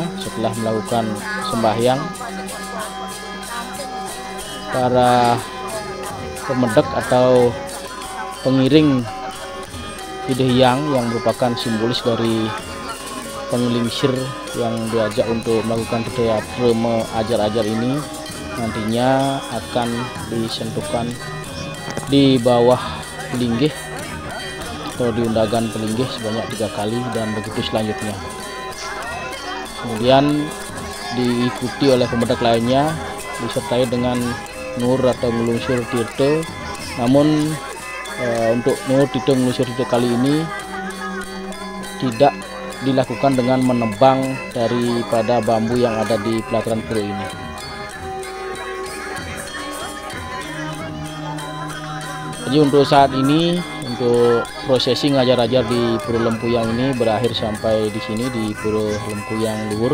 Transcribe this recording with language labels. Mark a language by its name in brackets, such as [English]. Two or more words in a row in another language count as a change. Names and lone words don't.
[Indonesian] Setelah melakukan sembahyang, para pemedak atau pengiring Hidehyang yang merupakan simbolis dari penglingsir yang diajak untuk melakukan teatreme ajar-ajar ini nantinya akan disentuhkan di bawah linggih atau di undagan pelinggih sebanyak 3 kali dan begitu selanjutnya. Kemudian diikuti oleh pemedak lainnya disertai dengan nur atau ngelungsur tirta. Namun untuk nur tirta ngelungsur tirta kali ini tidak dilakukan dengan menebang daripada bambu yang ada di pelataran pura ini. Jadi untuk saat ini, untuk prosesi ngajar-ajar di Pura Lempuyang ini berakhir sampai di sini di Pura Lempuyang Luhur.